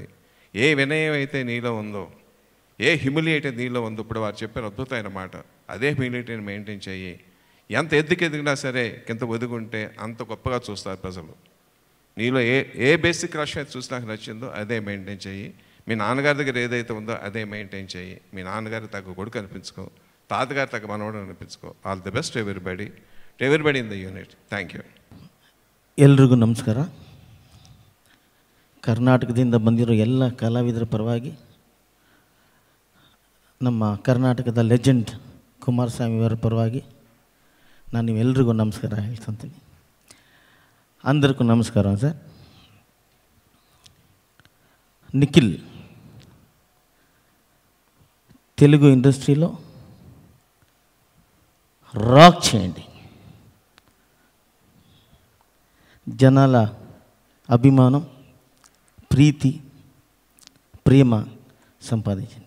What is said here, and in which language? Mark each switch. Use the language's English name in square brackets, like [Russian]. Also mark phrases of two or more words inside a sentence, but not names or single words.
[Telugu] ఏ వినయం అయితే నీలో ఉందో, ఏ హ్యూమిలియేట్ నీలో ఉందో, ఇప్పుడు వారు చెప్పారు అద్భుతమైన మాట, అదే హ్యూమిలిటీని మెయింటైన్ చెయ్యి. ఎంత ఎదిగినా సరే కింద ఒదుగుంటే అంత గొప్పగా చూస్తారు ప్రజలు. నీలో ఏ బేసిక్ రష్ అయితే చూసి నాకు నచ్చిందో అదే మెయింటైన్ చెయ్యి. మీ నాన్నగారి దగ్గర ఏదైతే ఉందో అదే మెయింటైన్ చెయ్యి. మీ నాన్నగారి తగ్గ కొడుకు అనిపించుకో, తాతగారి తగ్గ మనవడు అనిపించుకో. [English] All the best everybody in the unit. Thank you. [Kannada] ಎಲ್ರಿಗೂ ನಮಸ್ಕಾರ. ಕರ್ನಾಟಕದಿಂದ ಬಂದಿರೋ ಎಲ್ಲ ಕಲಾವಿದರ ಪರವಾಗಿ ನಮ್ಮ ಕರ್ನಾಟಕದ ಲೆಜೆಂಡ್ ಕುಮಾರಸ್ವಾಮಿ ಅವರ ಪರವಾಗಿ ನಾನು ನೀವೆಲ್ಲರಿಗೂ ನಮಸ್ಕಾರ ಹೇಳ್ತೀನಿ. [Telugu] అందరికీ నమస్కారం సార్. నిఖిల్ తెలుగు ఇండస్ట్రీలో రాక్ చేయండి, జనాల అభిమానం, ప్రీతి, ప్రేమ సంపాదించండి.